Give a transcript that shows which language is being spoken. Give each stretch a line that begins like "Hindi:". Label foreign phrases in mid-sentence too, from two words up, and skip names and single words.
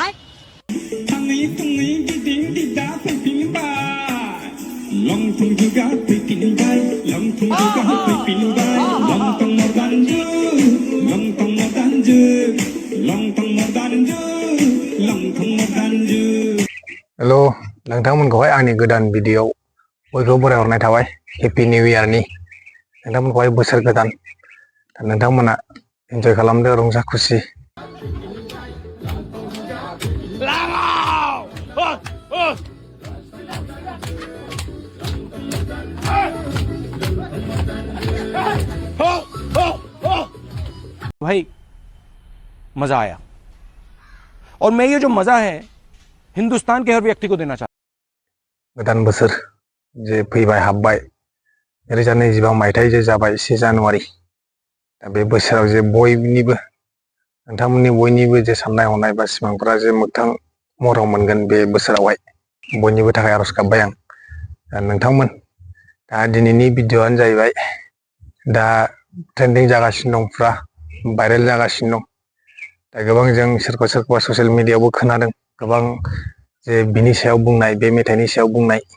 Bodo: Lontong juga pipin bay, lontong juga pipin bay, lontong mordanju, lontong mordanju, lontong mordanju, lontong mordanju. Hello, nोंथांमोनखौहाय आंनि गोदान भिडिअ बयखौबो बरायहरनाय थाबाय
English: happy new year
Bodo: नि नोंथांमोनखौहाय बोसोर गोदान नोंथांमोना एन्जय खालामदो रंजा खुसि
Hindi: भाई मजा आया और मैं ये जो मजा है हिंदुस्तान के हर व्यक्ति को देना चाहता हूं
Bodo: गोदान बोसोर जे फैबाय हाबबाय 2025 मायथाइ जे जाबाय 1 जानुवारि दा बे बोसोराव जे बयनिबो नोंथांमोननि बयनिबो जे साननाय हनाय बा सिमांफोरा जे मोगथां महराव मोनगोन बे बोसोरावहाय बयनिबो थाखाय आरज गाबबाय आं दा नोंथांमोन दा दिनैनि भिडिअआनो जाहैबाय दा ट्रेन्डिं जागासिनो दं पुरा भाइरेल जागासिनो दं दा गोबां जों सोरखौबा
English: social mediaयावबो
Bodo: खोनादों गोबां जे बिनि सायाव बुंनाय बे मेथाइनि सायाव बुंनाय